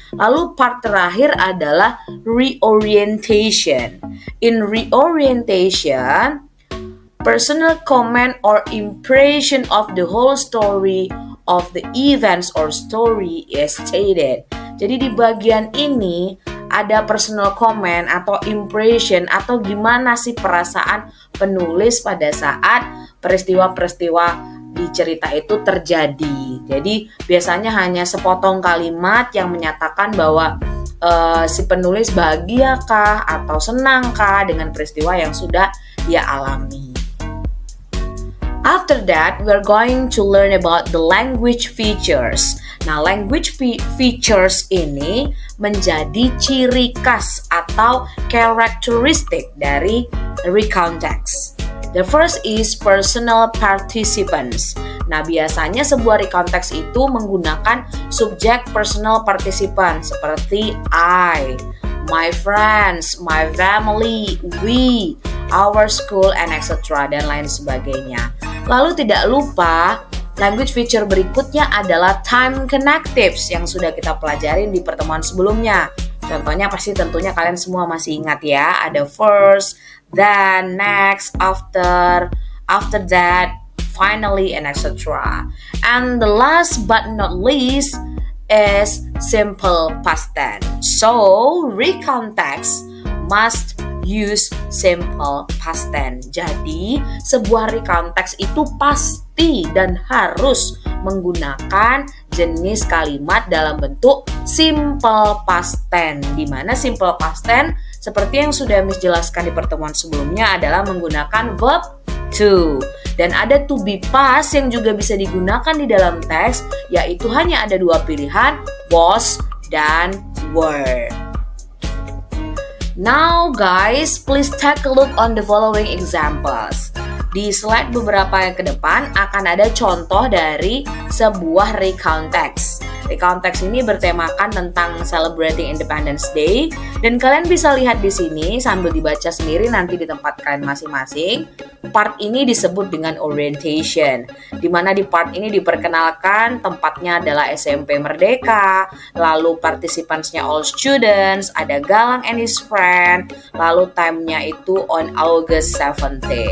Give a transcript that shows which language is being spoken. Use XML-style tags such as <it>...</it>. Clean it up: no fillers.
<id>Lalu part terakhir adalah reorientation.</id> <en>In reorientation, personal comment or impression of the whole story of the events or story is stated.</en> <id>Jadi di bagian ini ada personal comment atau impression atau gimana sih perasaan penulis pada saat peristiwa-peristiwa di cerita itu terjadi. Jadi biasanya hanya sepotong kalimat yang menyatakan bahwa si penulis bahagiakah atau senangkah dengan peristiwa yang sudah dia alami.</id> <en>After that, we're going to learn about the language features.</en> <id>Nah, language features ini menjadi ciri khas atau karakteristik dari recount text.</id> <en>The first is personal participants.</en> <id>Nah, biasanya sebuah recount text itu menggunakan subjek personal participant seperti</id> <en>I, my friends, my family, we, our school, and etc.</en> <id>dan lain sebagainya. Lalu tidak lupa language feature berikutnya adalah time connectives yang sudah kita pelajarin di pertemuan sebelumnya. Contohnya pasti tentunya kalian semua masih ingat ya.</id> <en>Ada first, then, next, after that, finally, and etc. And the last but not least is simple past tense. So, recount text must use simple past tense.</en> <id>Jadi, sebuah recount text itu pasti dan harus menggunakan jenis kalimat dalam bentuk simple past tense. Di mana simple past tense seperti yang sudah Miss jelaskan di pertemuan sebelumnya adalah menggunakan verb to. Dan ada to be past yang juga bisa digunakan di dalam teks, yaitu hanya ada dua pilihan, was dan were.</id> <en>Now guys, please take a look on the following examples.</en> <id>Di slide beberapa yang ke depan akan ada contoh dari sebuah recount text. Recount text ini bertemakan tentang</id> <en>celebrating Independence Day,</en> <id>dan kalian bisa lihat di sini sambil dibaca sendiri nanti di tempat kalian masing-masing. Part ini disebut dengan orientation, di mana di part ini diperkenalkan tempatnya adalah SMP Merdeka, lalu participansnya</id> <en>all students,</en> <id>ada Galang</id> <en>and his friend,</en> <id>lalu time-nya itu</id> <en>on August 17.</en>